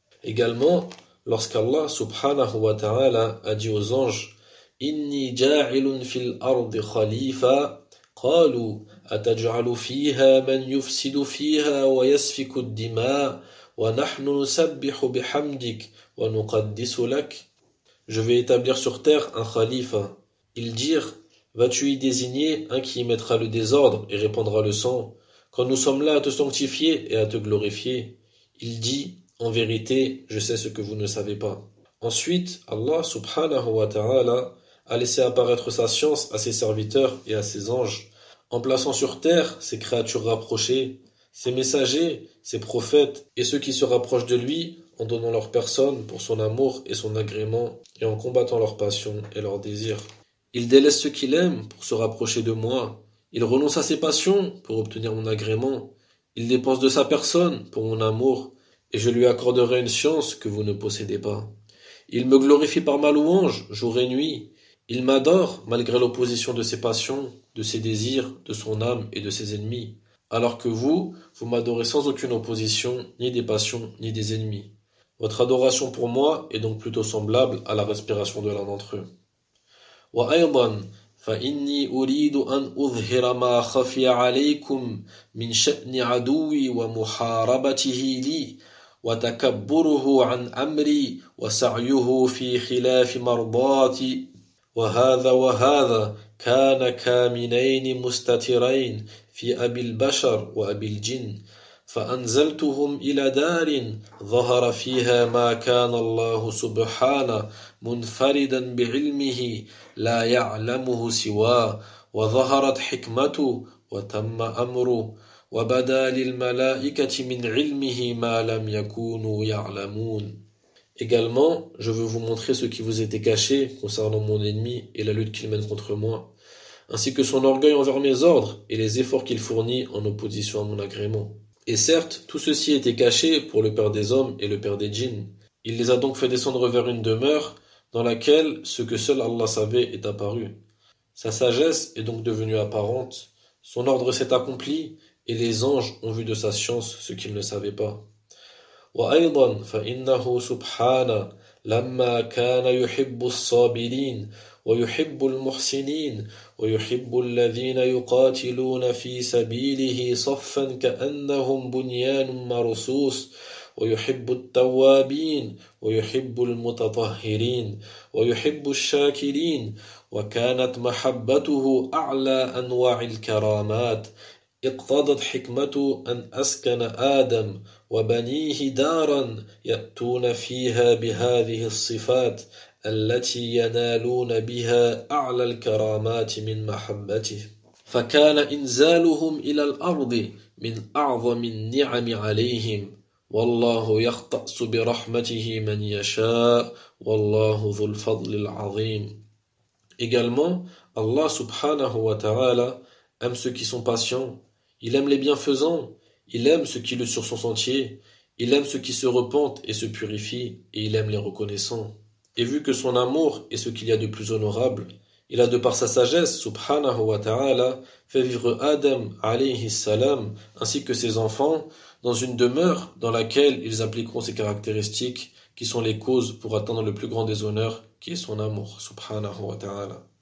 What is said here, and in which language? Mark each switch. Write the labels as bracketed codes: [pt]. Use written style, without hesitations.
[fr] Également, lorsqu'Allah subhanahu wa ta'ala a dit aux anges: [ar] Inni ja'ilun fil ardi khalifa, qalu أتجعل فيها من يفسد فيها ويسفك الدماء ونحن نسبح بحمدك ونقدس لك؟ [fr] Je vais établir sur terre un khalifa. Ils dirent, vas-tu y désigner un qui y mettra le désordre et répandra le sang, quand nous sommes là à te sanctifier et à te glorifier? Il dit, en vérité, je sais ce que vous ne savez pas. Ensuite, Allah subhanahu wa ta'ala a laissé apparaître sa science à ses serviteurs et à ses anges, en plaçant sur terre ses créatures rapprochées, ses messagers, ses prophètes et ceux qui se rapprochent de lui, en donnant leur personne pour son amour et son agrément, et en combattant leurs passions et leurs désirs. Il délaisse ceux qu'il aime pour se rapprocher de moi. Il renonce à ses passions pour obtenir mon agrément. Il dépense de sa personne pour mon amour, et je lui accorderai une science que vous ne possédez pas. Il me glorifie par ma louange, jour et nuit. Il m'adore malgré l'opposition de ses passions, de ses désirs, de son âme et de ses ennemis. Alors que vous, vous m'adorez sans aucune opposition, ni des passions, ni des ennemis. Votre adoration pour moi est donc plutôt semblable à la respiration de l'un d'entre eux. [ar] وأيضا فإني أريد أن أظهر ما خفي عليكم من شأن عدوي ومحاربته لي وتكبره عن أمري وسعيه في خلاف مرضاتي وهذا وهذا كان كامنين مستترين في أبي البشر وأبي الجن فأنزلتهم إلى دار ظهر فيها ما كان الله سبحانه منفردا بعلمه لا يعلمه سواه وظهرت حكمته وتم أمره وبدا للملائكة من علمه ما لم يكونوا يعلمون. [fr] Également, je veux vous montrer ce qui vous était caché concernant mon ennemi et la lutte qu'il mène contre moi, ainsi que son orgueil envers mes ordres et les efforts qu'il fournit en opposition à mon agrément. Et certes, tout ceci était caché pour le père des hommes et le père des djinns. Il les a donc fait descendre vers une demeure dans laquelle ce que seul Allah savait est apparu. Sa sagesse est donc devenue apparente, son ordre s'est accompli et les anges ont vu de sa science ce qu'ils ne savaient pas. [ar] وأيضا فإنه سبحانه لما كان يحب الصابرين ويحب المحسنين ويحب الذين يقاتلون في سبيله صفا كأنهم بنيان مرصوص ويحب التوابين ويحب المتطهرين ويحب الشاكرين وكانت محبته أعلى أنواع الكرامات اقتضت حكمته أن أسكن آدم وبنيه دارا يأتون فيها بهذه الصفات التي ينالون بها أعلى الكرامات من محبته فكان إنزالهم إلى الأرض من أعظم النعم عليهم والله يختص برحمته من يشاء والله ذو الفضل العظيم. [fr] Également, Allah subhanahu wa ta'ala aime ceux qui sont patients. Il aime les bienfaisants, il aime ceux qui le sur son sentier, il aime ceux qui se repentent et se purifient, et il aime les reconnaissants. Et vu que son amour est ce qu'il y a de plus honorable, il a de par sa sagesse, subhanahu wa ta'ala, fait vivre Adam, alayhi salam, ainsi que ses enfants, dans une demeure dans laquelle ils appliqueront ses caractéristiques, qui sont les causes pour atteindre le plus grand des honneurs, qui est son amour, subhanahu wa ta'ala.